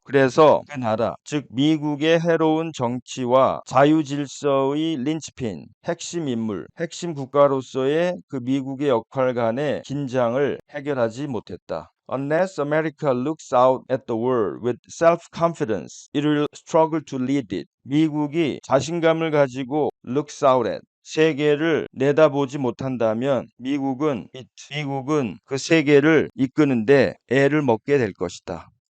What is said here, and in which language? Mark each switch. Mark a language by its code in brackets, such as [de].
[ko] 그래서 그 나라, 즉 미국의 해로운 정치와 자유질서의 linchpin, 핵심 인물, 핵심 국가로서의 그 미국의 역할 간의 긴장을 해결하지 못했다. [en] Unless America looks out at the world with self-confidence, it will struggle to lead it. [ko] 미국이 자신감을 가지고 [en] looks out at [ko] 세계를 내다보지 못한다면 미국은 그 세계를 이끄는데 애를 먹게 될 것이다.